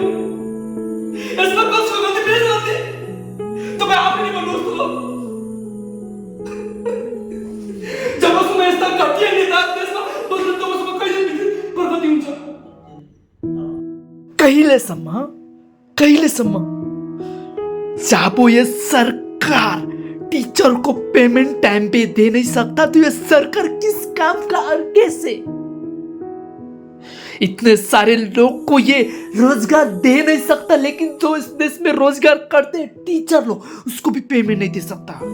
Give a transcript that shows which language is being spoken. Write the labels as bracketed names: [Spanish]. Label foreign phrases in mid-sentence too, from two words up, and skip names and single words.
[Nepali] यसमा कसको गल्ती? मेरो गल्ती? तपाईँ आफैले भन्नुहोस् त। जबसम्म यस्ता घटिया नेता देशमा बस्छन् तबसम्म कहिले प्रगति हुन्छ? [Hindi] कहिलेसम्म जब ये सरकार टीचर को पेमेंट टाइम पे दे नहीं सकता तो ये सरकार किस काम का और कैसे? इतने सारे लोग को ये रोजगार दे नहीं सकता, लेकिन जो इस देश में रोजगार करते हैं टीचर लोग, उसको भी पेमेंट नहीं दे सकता।